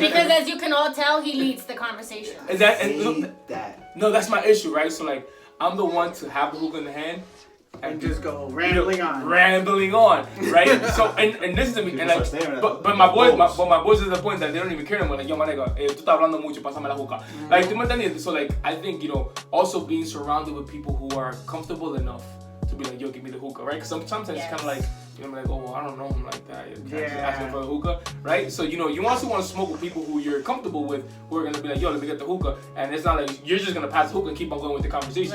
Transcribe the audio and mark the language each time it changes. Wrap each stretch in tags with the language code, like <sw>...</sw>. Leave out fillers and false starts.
<en>Because as you can all tell, he leads the conversation. And no, that's my issue, right? So like, I'm the one to have the hookah in the hand And just go rambling on. Right? So and this is me, and like, but my boys is the point that they don't even care anymore. Like, yo, my nigga,</en> <es>tú estás hablando mucho, pásame la hookah.</es> <en>Like,</en> <es>tú me entiendes?</es> <en>So like, I think, you know, also being surrounded with people who are comfortable enough to be like, yo, give me the hookah, right? Because sometimes it's kind of like, you're gonna be like, oh, well, I don't know him like that. You're Yeah. asking for a hookah, right? So, you know, you also want to smoke with people who you're comfortable with, who are gonna be like, yo, let me get the hookah. And it's not like you're just gonna pass the hookah and keep on going with the conversation.</en>